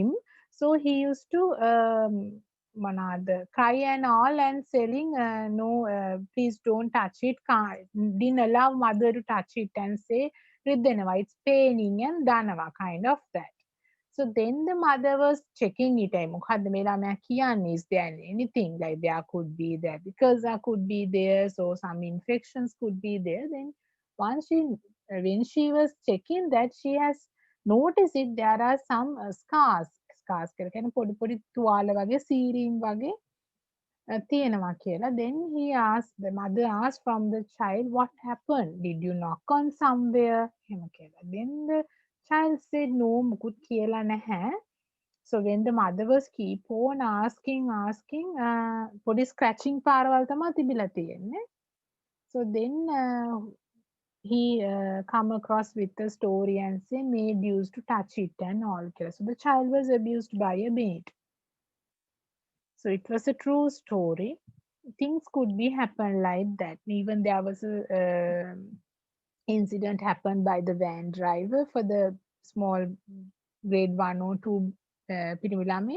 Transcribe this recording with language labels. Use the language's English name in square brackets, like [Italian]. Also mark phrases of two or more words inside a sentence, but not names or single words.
[English] So he used to cry and all and saying no, please don't touch it. Didn't allow mother to touch it and say රිදෙනවා, it's paining and දනවා, kind of that. So then the mother was checking it. [Sinhala] මොකද්ද මේ ළමයා කියන්නේ? [English] Is there anything like there could be there? Because there could be there, so some infections could be there. Then once when she was checking that, she has noticed it, there are some scars [Sinhala] කියලා කියන්නේ පොඩි පොඩි තුවාල වගේ, සීරීම් වගේ තියෙනවා කියලා. [English] Then the mother asked from the child, what happened? Did you knock on somewhere? [Sinhala] එහෙම කියලා. [English] Then the child said no, [Sinhala] මුකුත් කියලා නැහැ. [English] So when the mother was keep on asking [Sinhala] පොඩි scratching පාරවල් තමයි තිබිලා තියෙන්නේ. [English] So then he come across with the story and say maid used to touch it and all. So the child was abused by a maid. So it was a true story. Things could be happen like that. Even there was a incident happened by the van driver for the small grade 1 or 2 පිරිමි.